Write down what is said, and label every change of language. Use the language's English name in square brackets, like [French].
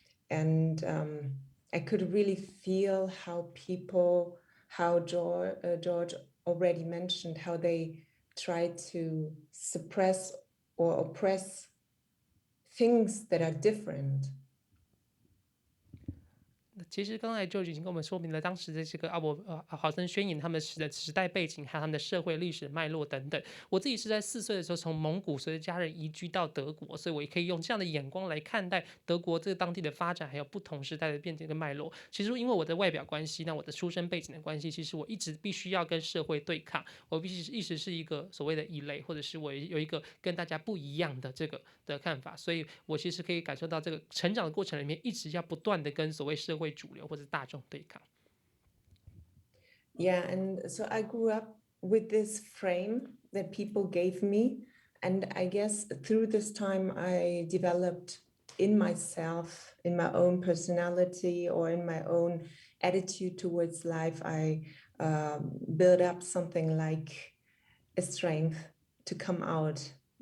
[English] And I could really feel how people, how George already mentioned, how they try to suppress or oppress things that are different. [Chinese] 其实刚才就已经跟我们说明了当时的这个豪森宣言他们的时代背景，还有他们的社会历史脉络等等。我自己是在4岁的时候从蒙古随着家人移居到德国，所以我也可以用这样的眼光来看待德国这个当地的发展，还有不同时代的变迁跟脉络。其实因为我的外表关系，那我的出身背景的关系，其实我一直必须要跟社会对抗，我必须一直是一个所谓的异类，或者是我有一个跟大家不一样的这个的看法，所以我其实可以感受到这个成长的过程里面，一直要不断的跟所谓社会主流或者大众对抗。 [English] Yeah, and so I grew up with this frame that people gave me, and I guess through this time I developed in myself, in my own personality or in my own attitude towards life, I built up something like a strength to come out.